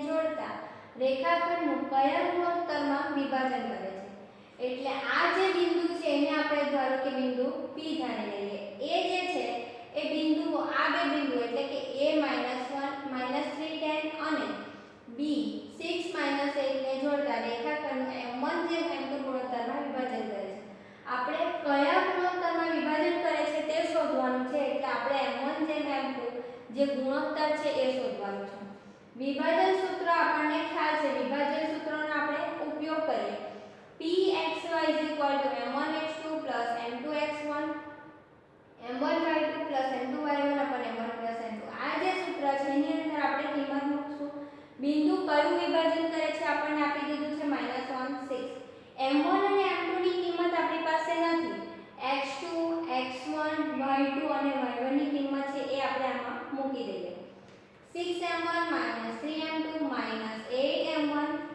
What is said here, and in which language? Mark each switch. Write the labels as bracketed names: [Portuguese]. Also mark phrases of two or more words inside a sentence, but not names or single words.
[Gujarati] જોડતા રેખાખંડનું કયા ગુણોત્તરમાં વિભાજન કરે છે એટલે આ જે બિંદુ છે એને આપણે ધારો કે બિંદુ P ધારી લઈએ એ જે છે એ બિંદુઓ આ બે બિંદુ એટલે કે A -3 10 અને B 6 8 ને જોડતા રેખાખંડનું m1 જેમ m2 ગુણોત્તરમાં વિભાજન કરે છે। આપણે કયા ગુણોત્તરમાં વિભાજન કરે છે તે શોધવાનું છે એટલે આપણે m1 જેમ m2 જે ગુણોત્તર છે એ શોધવાનું છે। વિભાજન સૂત્ર આપણને ખ્યાલ છે વિભાજન સૂત્રનો આપણે ઉપયોગ કરીએ Pxy m1x2 m2x1 m1y2 m2y1/m1 આ જે સૂત્ર છે એની અંદર આપણે કિંમત મૂકશું બિંદુ કયું વિભાજન કરે છે આપણને આપી દીધું છે -1 6 m1 અને m2 ની કિંમત આપણી પાસે નથી x2 x1 y2 અને y1 ની કિંમત છે એ આપણે આમાં મૂકી દઈએ 6m1 3m2 8m1